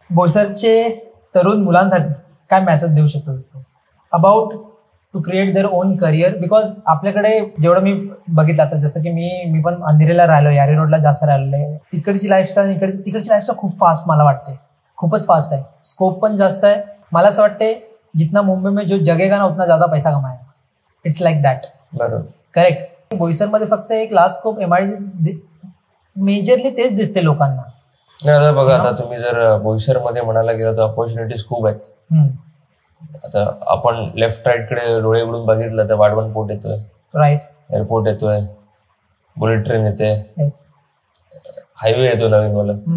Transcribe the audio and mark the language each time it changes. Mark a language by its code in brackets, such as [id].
[mr] बोईसरचे तरुण मुलांसाठी काय मेसेज देऊ शकतो [en] About to create their own career? [mr] Because आपल्याकडे जेवढं मी बघितलं आता, जसं की मी पण अंधेरीला राहिलो, यारी रोडला जास्त राहिलेलो आहे. तिकडची लाईफस्टाईल तिकडची लाईफस्टाईल खूप फास्ट मला वाटते, खूपच फास्ट आहे. स्कोप पण जास्त आहे. मला असं वाटते [hi] जितना मुंबई में जो जगेगा ना उतना ज्यादा पैसा कमाएगा. [en] It's like that. [mr] बरोबर. करेक्ट. बोईसरमध्ये फक्त एक लास्ट स्कोप एमआयडीसी मेजरली तेच दिसते लोकांना. आता बघा, आता तुम्ही जर बोईसरमध्ये म्हणायला गेला तर अपॉर्च्युनिटीज खूप आहेत. आता आपण लेफ्ट राईट कडे डोळे उघडून बघितलं तर वाढवण पोर्ट येतोय, राईट, एअरपोर्ट येतोय, बुलेट ट्रेन येते, हायवे येतो नवीन वाला.